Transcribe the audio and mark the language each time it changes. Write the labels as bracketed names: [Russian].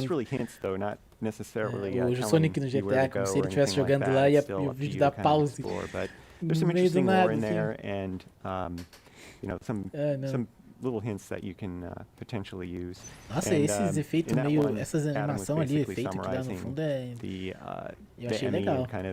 [English] This really hints, though, not necessarily [Portuguese] o Sonic no GTA, como se ele estivesse jogando lá e o vídeo dá pause. [English] There's some interesting lore in there, and some little hints that you can potentially use. [Portuguese] Nossa, esses efeitos meio, essas animação ali, efeito que dá no fundo eu achei legal.